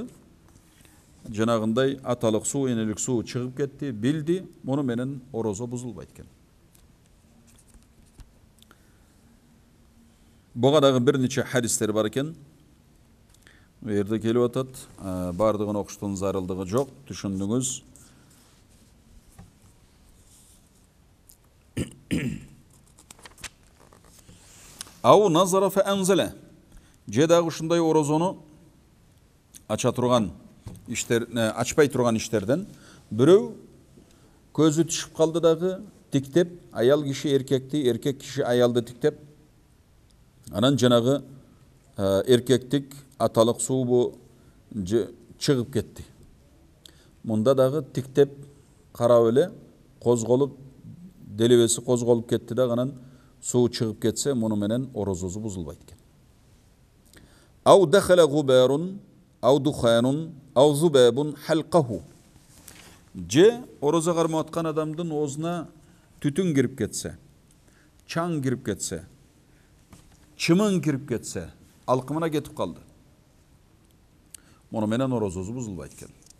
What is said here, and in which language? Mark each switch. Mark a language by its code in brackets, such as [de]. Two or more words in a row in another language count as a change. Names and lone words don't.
[ky] Жанагындай аталык суу, энелик суу чыгып кетти, билди, муну менен орозо бузулбайт экен. Буга дагы бир нече хадистер бар экен. Бу жерде келип атат, бардыгын окуштун зарылдыгы жок, түшүндүңүз. [ar] أو نظر فأنزل. [ky] Же дагы ушундай орозону ача турган иштер, ачпай турган иштерден бирөө көзү түшүп калды дагы тиктеп, аял киши эркекти, эркек киши аялды тиктеп, анан жанагы эркектик аталык суубу чыгып кетти. Мында дагы тиктеп карап эле козголуп, делебеси козголуп кетти да, анан суу чыгып кетсе, муну менен орозосу бузулбайт экен. [ar] أو دخل غبار، أو دخان، أو ذباب حلقه. [ky] Же орозо кармап аткан адамдын оозуна түтүн кирип кетсе, чаң кирип кетсе, чымын кирип кетсе, алкымына кетип калды. Муну менен орозосу бузулбайт экен.